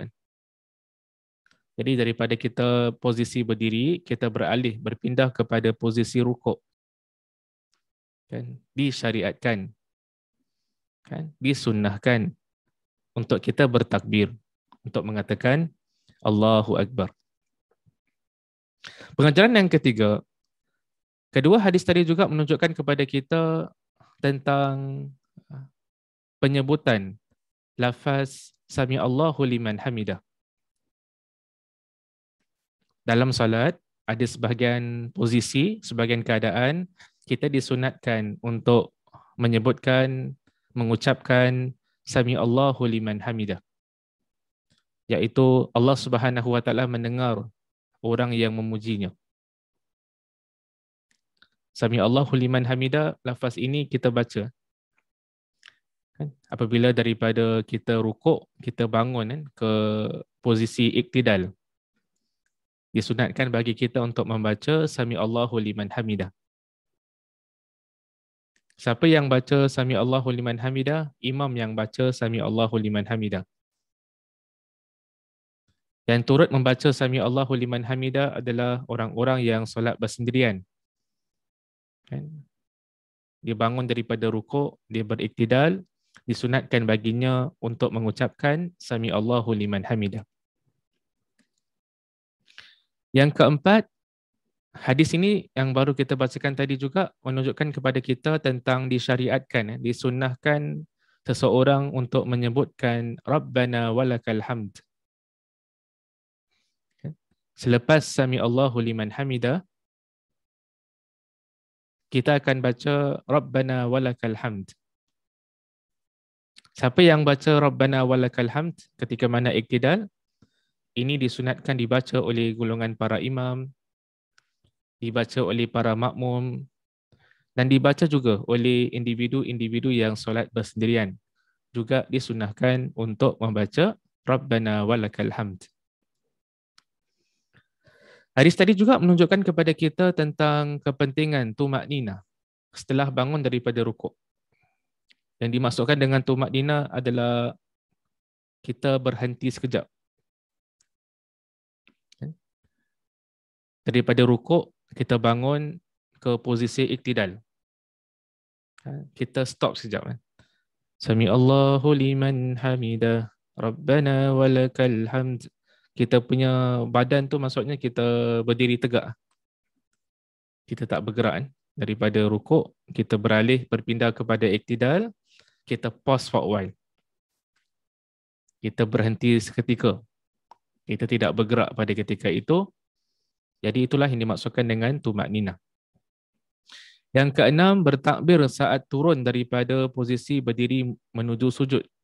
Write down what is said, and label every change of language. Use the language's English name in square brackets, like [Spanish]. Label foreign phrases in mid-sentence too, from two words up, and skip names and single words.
[Malay] Jadi daripada kita posisi berdiri, kita berpindah kepada posisi rukuk. Kan? Disyariatkan, kan? Disunnahkan untuk kita bertakbir, untuk mengatakan [Arabic] الله أكبر. [Malay] Pengajaran yang ketiga, kedua hadis tadi juga menunjukkan kepada kita tentang penyebutan lafaz [Arabic] سمع الله لمن حمده. [Malay] Dalam salat, ada sebahagian posisi, sebahagian keadaan, kita disunatkan untuk menyebutkan, mengucapkan [Arabic] سمع الله لمن حمده. [Malay] Iaitu Allah [Arabic] سبحانه وتعالى [Malay] mendengar orang yang memujinya. [Arabic] سمع الله لمن حمده, [Malay] lafaz ini kita baca. Apabila daripada kita rukuk, kita bangun ke posisi iktidal. Disunatkan bagi kita untuk membaca [Arabic] سمع الله لمن حمده. [Malay] Siapa yang baca [Arabic] سمع الله لمن حمده? [Malay] Imam yang baca [Arabic] سمع الله لمن حمده. [Malay] Dan turut membaca [Arabic] سمع الله لمن حمده [Malay] adalah orang-orang yang solat bersendirian. Dia bangun daripada rukuk, dia beriktidal, disunatkan baginya untuk mengucapkan [Arabic] سمع الله لمن حمده. [Malay] Yang keempat, hadis ini yang baru kita bacakan tadi juga menunjukkan kepada kita tentang disyariatkan, disunnahkan seseorang untuk menyebutkan [Arabic] ربنا ولك الحمد. [Malay] Selepas [Arabic] سمع الله لمن حمده, [Malay] kita akan baca [Arabic] ربنا ولك الحمد. [Malay] Siapa yang baca [Arabic] ربنا ولك الحمد [Malay] ketika mana iktidal, ini disunatkan dibaca oleh golongan para imam, dibaca oleh para makmum, dan dibaca juga oleh individu-individu yang solat bersendirian. Juga disunahkan untuk membaca [Arabic] ربنا ولك الحمد. [Malay] Hadis tadi juga menunjukkan kepada kita tentang kepentingan tumaknina setelah bangun daripada rukuk. Yang dimaksudkan dengan tumaknina adalah kita berhenti sekejap. Daripada rukuk, kita bangun ke posisi iktidal. Kita stop sekejap. [Arabic] سمع الله لمن حمده, ربنا ولك الحمد. [Malay] Kita punya badan tu maksudnya kita berdiri tegak. Kita tak bergerak. Daripada rukuk, kita berpindah kepada iktidal, kita [English] pause for a while. [Malay] Kita berhenti seketika. Kita tidak bergerak pada ketika itu. Jadi itulah yang dimaksudkan dengan tumakninah. Yang keenam, bertakbir saat turun daripada posisi berdiri menuju sujud.